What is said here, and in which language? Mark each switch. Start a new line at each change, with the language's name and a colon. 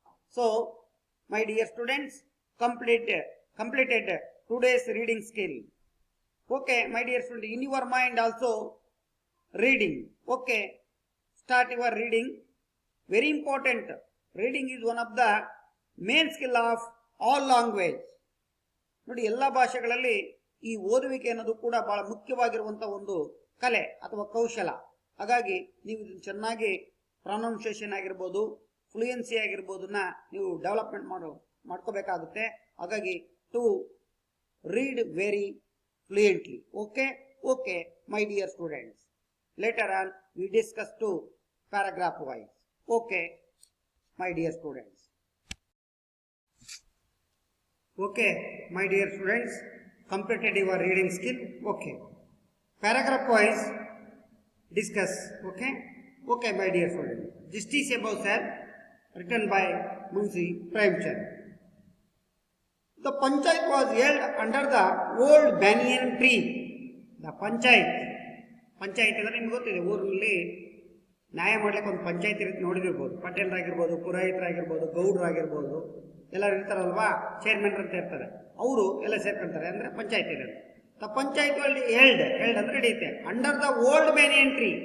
English: So, my dear students, completed today's reading skill. Okay, my dear student, in your mind also reading. Okay, start your reading. Very important. Reading is one of the main skill of all language.
Kannada: ನೋಡಿ, ಎಲ್ಲ ಭಾಷೆಗಳಲ್ಲಿ ಈ ಓದುವಿಕೆ ಅನ್ನೋದು ಕೂಡ ಬಹಳ ಮುಖ್ಯವಾಗಿರುವಂತಹ ಒಂದು ಕಲೆ ಅಥವಾ ಕೌಶಲ. ಹಾಗಾಗಿ ನೀವು ಇದನ್ನು ಚೆನ್ನಾಗಿ ಪ್ರೊನೌನ್ಸಿಯೇಷನ್ ಆಗಿರ್ಬೋದು, ಫ್ಲೂಯೆನ್ಸಿ ಆಗಿರ್ಬೋದನ್ನ ನೀವು ಡೆವಲಪ್ಮೆಂಟ್ ಮಾಡ್ಕೋಬೇಕಾಗುತ್ತೆ.
English: ಹಾಗಾಗಿ to read very fluently. Okay my dear students, later on we discuss to paragraph wise. Okay, my dear students. Okay, my dear students, completed your reading skill. Okay, paragraph wise discuss. Okay, my dear students. Justice above said, written by Munshi Premchand. The panchayat was held under the old banyan tree. The panchayat
Kannada: ಅಂದ್ರೆ ನಿಮ್ಗೆ ಗೊತ್ತಿದೆ, ಊರಲ್ಲಿ ನ್ಯಾಯ ಮಾಡ್ಲಿಕ್ಕೆ ಒಂದು ಪಂಚಾಯತ್ ಇರುತ್ತೆ, ನೋಡಿದಿರ್ಬೋದು. ಪಟೇಲರಾಗಿರ್ಬೋದು, ಪುರೋಹಿತರಾಗಿರ್ಬೋದು, ಗೌಡ್ರಾಗಿರ್ಬೋದು, ಎಲ್ಲರೂ ಇರ್ತಾರಲ್ವಾ, chairman ಅಂತ ಇರ್ತಾರೆ, ಅವರು ಎಲ್ಲ ಸೇರ್ಕೊಂತಾರೆ, ಅಂದ್ರೆ ಪಂಚಾಯತ್ ಇರುತ್ತೆ.
English: the panchayat held
Kannada: ಅಂದ್ರೆ ನಡೆಯುತ್ತೆ
English: Under the old banyan tree.